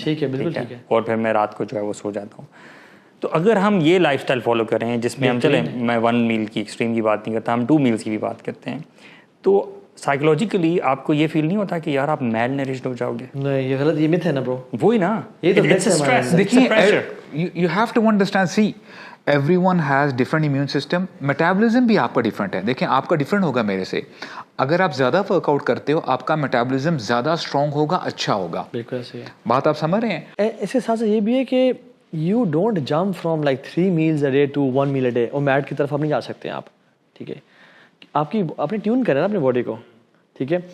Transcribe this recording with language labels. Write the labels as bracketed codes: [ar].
[ur] ٹھیک ہے, بالکل ٹھیک ہے, اور پھر میں رات کو جو ہے وہ سو جاتا ہوں. تو اگر ہم یہ لائف اسٹائل فالو کریں جس میں ہم چلیں, میں 1 میل کی ایکسٹریم کی بات نہیں کرتا, ہم 2 میلس کی بھی بات کرتے ہیں, تو سائیکولوجیکلی آپ کو یہ فیل نہیں ہوتا کہ یار آپ میل نرشڈ ہو جاؤ گے؟ نہیں, یہ غلط, یہ myth ہے نا برو. وہی نا, یہ تو [en] دیکھیے you have to understand, see everyone has different immune system, metabolism [ur] بھی آپ کا ڈفرینٹ ہے. دیکھیں آپ کا ڈفرینٹ ہوگا میرے سے. اگر آپ زیادہ ورک آؤٹ کرتے ہو آپ کا میٹابولزم زیادہ اسٹرانگ ہوگا, اچھا ہوگا. بالکل صحیح ہے, بات آپ سمجھ رہے ہیں. اس کے ساتھ یہ بھی ہے کہ [en] You don't jump from like 3 meals a day to 1 meal a day. [ur] اور میٹ کی طرف آپ نہیں جا سکتے آپ, ٹھیک ہے, آپ نے ٹیون کرنا ہے اپنی باڈی کو, ٹھیک ہے.